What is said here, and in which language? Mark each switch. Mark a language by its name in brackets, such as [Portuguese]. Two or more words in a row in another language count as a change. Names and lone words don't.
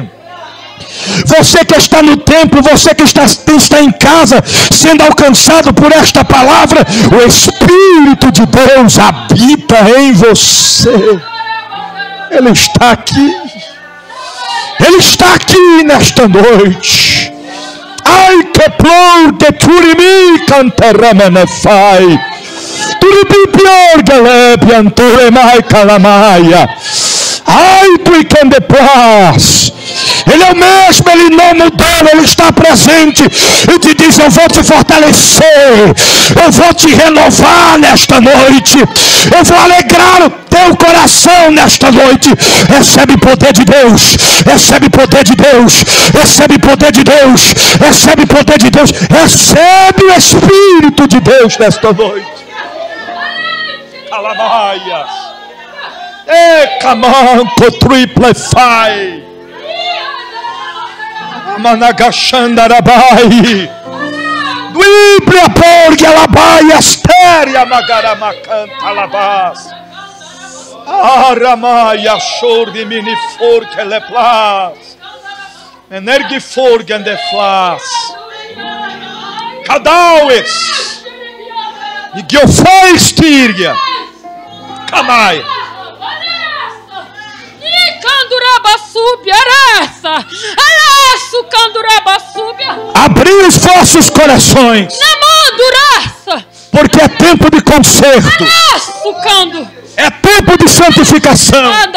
[Portuguese] Você que está no templo, você que está em casa, sendo alcançado por esta palavra, o Espírito de Deus habita em você. Ele está aqui. Ele está aqui nesta noite. Ai que plor de turimi cantaramenefai. Turibi pior galebe antoremai calamaia. Ai tu e quem de paz. Ele é o mesmo, Ele não mudou, Ele está presente e te diz: eu vou te fortalecer, eu vou te renovar nesta noite, eu vou alegrar o teu coração nesta noite. Recebe poder de Deus, recebe poder de Deus, recebe poder de Deus, recebe poder de Deus, recebe o Espírito de Deus nesta noite. Calamaia, camanco triplefai. Managachandarabai, Duibria porga labai astéria magaramacanta labas, Aramaia chor de minifor que leplas, Energifor gendeflas, Cadaues, e Giofais tirgia, Camai. Abrir os vossos corações, porque é tempo de conserto, é tempo de santificação.